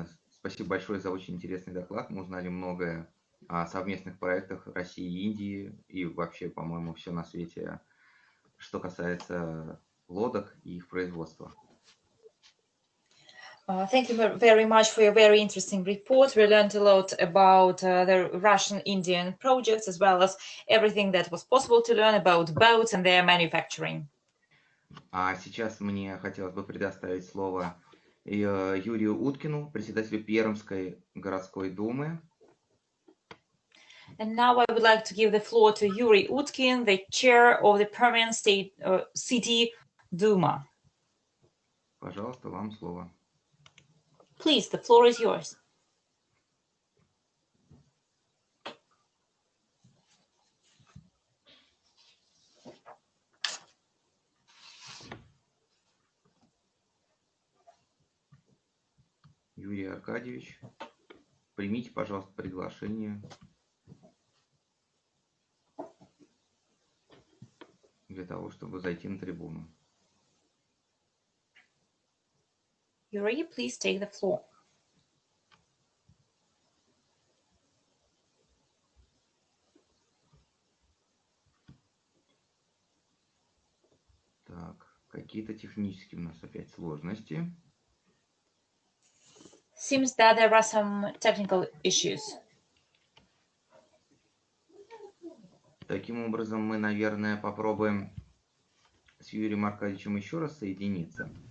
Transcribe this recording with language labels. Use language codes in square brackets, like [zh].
[ru] Спасибо большое за очень интересный доклад. Мы узнали многое о совместных проектах России и Индии и вообще, по-моему, все на свете, что касается лодок и их производства. [en] Thank you very much for your very interesting report. We learned a lot about the Russian-Indian projects, as well as everything that was possible to learn about boats and their manufacturing. [ru] А сейчас мне хотелось бы предоставить слово Юрию Уткину, председателю Пермской городской думы. [en] And now I would like to give the floor to Yuri Utkin, the chair of the Permian State City Duma. [ru] Пожалуйста, вам слово. [en] Please, the floor is yours. [ru] Юрий Аркадьевич, примите, пожалуйста, приглашение для того, чтобы зайти на трибуну. [en] Yuri, please take the floor. [ru] Так, какие-то технические у нас опять сложности. [en] Seems that there are some technical issues. [ru] Таким образом, мы, наверное, попробуем с Юрием Аркадьевичем еще раз соединиться.